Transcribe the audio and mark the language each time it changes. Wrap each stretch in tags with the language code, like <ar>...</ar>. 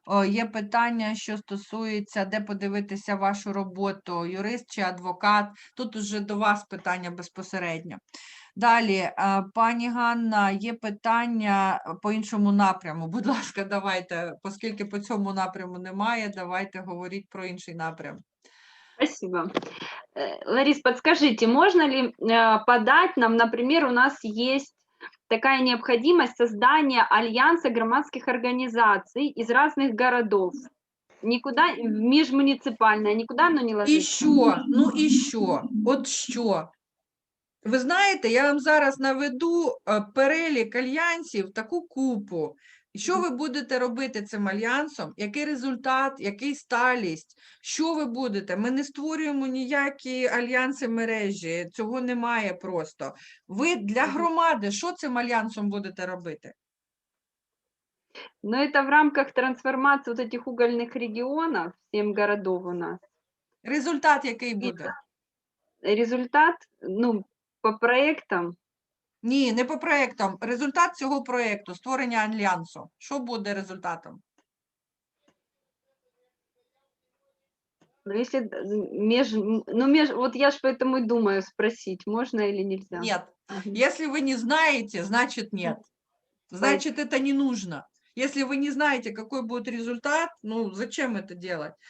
<uk>Є питання, що стосується, де подивитися вашу роботу, юрист чи адвокат. Тут уже до вас питання безпосередньо. Далі, пані Ганна, є питання по іншому напряму. Будь ласка, давайте, оскільки по цьому напряму немає, давайте говоріть про інший напрям.</uk> <ru>Спасибо. Ларис, подскажите, можно ли подать нам, например, у нас есть такая необходимость создания альянса громадских организаций из разных городов. Никуда, межмуниципальное, никуда оно не</ru> <uk>І</uk> <ru>ложится?</ru> <uk>що? Ну і що? От що? Ви знаєте, я вам зараз наведу перелік альянсів, таку купу. І що ви будете робити цим альянсом? Який результат, який сталість? Що ви будете? Ми не створюємо ніякі альянси мережі, цього немає просто. Ви для громади, що цим альянсом будете робити?</uk> <ru>Но это в рамках трансформации вот этих угольных регионов, 7 городов у нас.</ru> <uk>Результат який буде?</uk> <ru>Результат, ну, по проектам,</ru> <uk>Ні, не по проєктам. Результат цього проєкту, створення альянсу. Що буде результатом?</uk> <ru>ну, если вот я ж поэтому и думаю спросить, можно или нельзя. Нет. Мгм. Если вы не знаете, значит нет. Значит, это не нужно. Если вы не знаете, какой будет результат, ну зачем это делать?</ru>